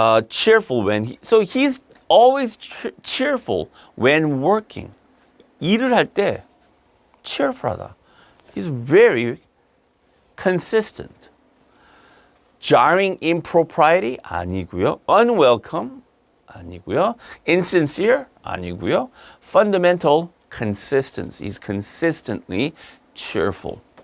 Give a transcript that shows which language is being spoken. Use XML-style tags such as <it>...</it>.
<en>Cheerful when he's always cheerful when working.</en> <ko>일을 할 때 cheerful하다.</ko> <en>He's very consistent. Jarring impropriety</en> <ko>아니고요.</ko> <en>Unwelcome</en> <ko>아니고요.</ko> <en>Insincere 아니고요. Fundamental consistency. He's consistently cheerful.</en>